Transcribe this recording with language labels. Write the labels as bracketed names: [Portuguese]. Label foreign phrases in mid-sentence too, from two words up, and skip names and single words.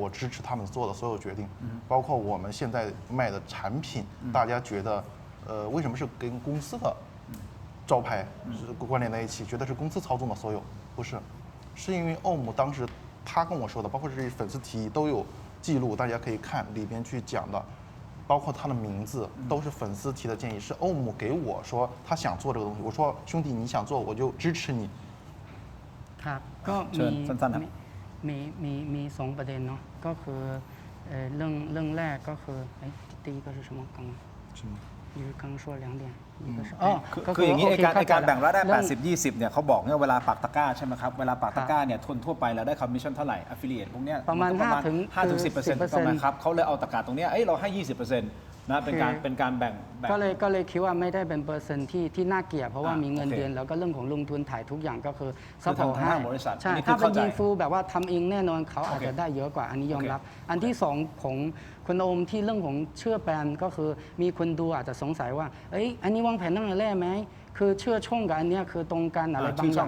[Chinese] 我支持他们做的所有决定，包括我们现在卖的产品，大家觉得为什么是跟公司的招牌是关联在一起，觉得是公司操纵的所有，不是，是因为 OM 当时他跟我说的，包括这些粉丝提议都有记录，大家可以看里边去讲的，包括他的名字都是粉丝提的建议，是 OM 给我说他想做这个东西，我说兄弟你想做我就支持你。 [Thai] ครับก็มี2ประเด็นเนาะก็คือเรื่องแรกก็คือ [Chinese] 第一个是什么刚你是刚说2点一个是 [Thai] คืออย่างนี้การแบ่งรายได้80-20เนี่ยเขาบอกเนี่ยเวลาปักตะกร้าใช่ไหมครับเวลาปักตะกร้าเนี่ยทั่วไปเราได้คอมมิชชั่นเท่าไหร่ affiliate พวกเนี้ย ประมาณ 5-10% ถูกต้องไหมครับเขาเลยเอาตะกร้าตรงเนี้ยเราให้ 20%นะเป็นการแบ่ง ก็เลยคิดว่าไม่ได้เป็นเปอร์เซ็นต์ที่น่าเกลียดเพราะว่ามีเงินเดือนแล้วก็เรื่องของลงทุนถ่ายทุกอย่างก็คือซัพพอร์ตให้ใช่ถ้าเป็นอินฟูแบบว่าทำเองแน่นอนเขาอาจจะได้เยอะกว่าอันนี้ยอมรับอันที่2ของคุณโอมที่เรื่องของเชื่อแบรนด์ก็คือมีคนดูอาจจะสงสัยว่าอันนี้วางแผนตั้งแต่แรกไหมคือชื่อช่องกับอันเนี้ยคือตรงกันอะไรบางอย่าง